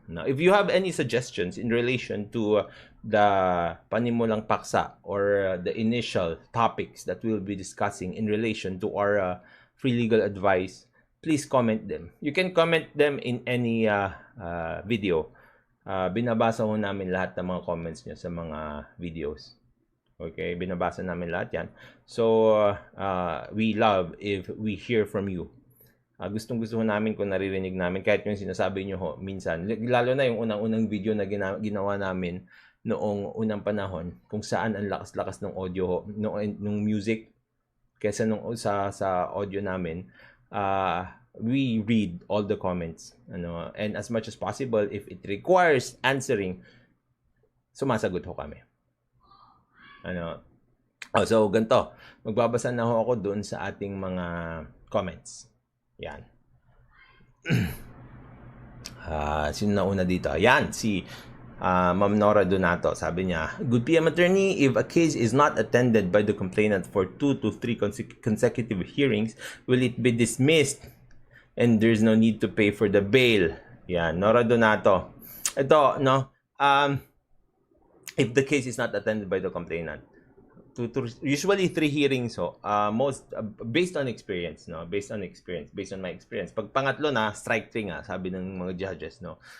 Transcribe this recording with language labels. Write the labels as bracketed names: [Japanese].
[English] Now, if you have any suggestions in relation to the [Filipino] panimulang paksa [English] or the initial topics that we'll be discussing in relation to our free legal advice, please comment them. You can comment them in any video. [Filipino] Binabasa ho namin lahat ng mga comments nyo sa mga videos. Okay, binabasa namin lahat yan. [English] So, we love if we hear from you. [Filipino] Gustong-gusto ho namin kung naririnig namin kahit yung sinasabi nyo ho minsan. Lalo na yung unang-unang video na ginawa namin noong unang panahon, kung saan ang lakas-lakas ng audio ho, nung music kaysa nung sa audio namin. [English] We read all the comments, and as much as possible, if it requires answering, [Filipino] sumasagot ho kami. So ganito, magbabasa na ho ako doon sa ating mga comments. Yan. Sino na una dito? Yan, si Ma'am Nora Donato. Sabi niya, [English] good PM attorney, if a case is not attended by the complainant for 2 to 3 consecutive hearings, will it be dismissed and there's no need to pay for the bail? Yan, Nora Donato. Ito, no, if the case is not attended by the complainant, usually 3 hearings ho, most based on experience, no, based on my experience. [Filipino] Pag pangatlo na, strike 3 nga, sabi ng mga judges, no.